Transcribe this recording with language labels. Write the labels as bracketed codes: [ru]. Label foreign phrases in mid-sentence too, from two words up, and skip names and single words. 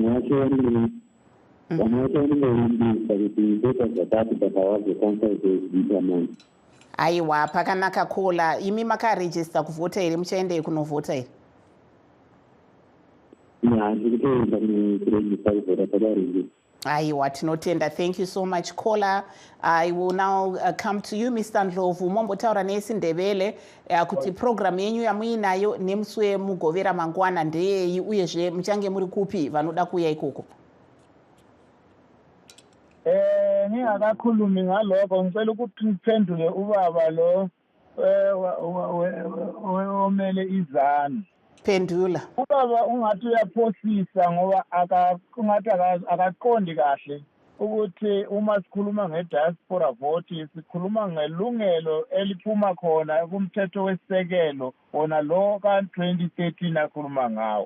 [sn] Vana vacho vanongorumbisa kuti zvoita zvakati pakavazokonsaizozviita manje. Aiwa, pakanaka kola. Imi makarejista kuvhota here? Muchaendei kunovhota here? Handiri kutoenda kurejista kuvhota padarinde. Aiwa, tinotenda. [en] Thank you so much kola. I will now come to you Mr. Ndlovu. [sn] Mombotaura neSindebele kuti program yenyu yamuinayo nemusi wemugovera mangwana ndeyei uyezve muchange muri kupi vanoda kuuya ikoko? [nd] Ngingakakhulumi ngalokho, ngicela ukuthi ngiphendule ubaba lo omele izanu. Phendula. Ubaba ungathi uyaphosisa ngoba ungathi akaqondi kahle ukuthi uma sikhuluma [en] ngediaspora vote [nd] sikhuluma ngelungelo eliphuma khona kumthetho wesisekelo wona lo ka-2013 akhuluma ngawo.